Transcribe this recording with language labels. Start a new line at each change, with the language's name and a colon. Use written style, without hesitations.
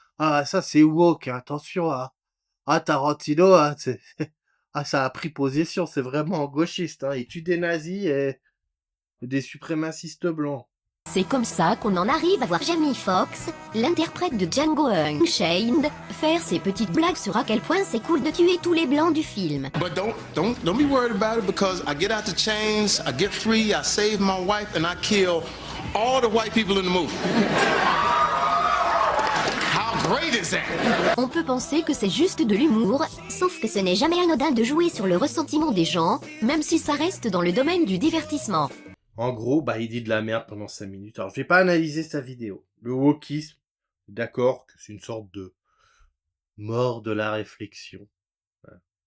French: Ah, ça, c'est woke, hein, attention, hein. Ah, Tarantino, hein, ah, ça a pris position, c'est vraiment gauchiste, hein. Il tue des nazis et des suprémacistes blancs. C'est comme ça qu'on en arrive à voir Jamie Foxx, l'interprète de Django Unchained, faire ses petites blagues sur à quel point c'est cool de tuer tous les blancs du film.
English: But don't be worried about it because I get out the chains, I get free, I save my wife, and I kill all the white people in the movie. How great is that?
French: On peut penser que c'est juste de l'humour, sauf que ce n'est jamais anodin de jouer sur le ressentiment des gens, même si ça reste dans le domaine du divertissement. En gros, bah, il dit de la merde pendant 5 minutes. Alors, je vais pas analyser sa vidéo. Le wokisme, d'accord que c'est une sorte de mort de la réflexion. Voilà.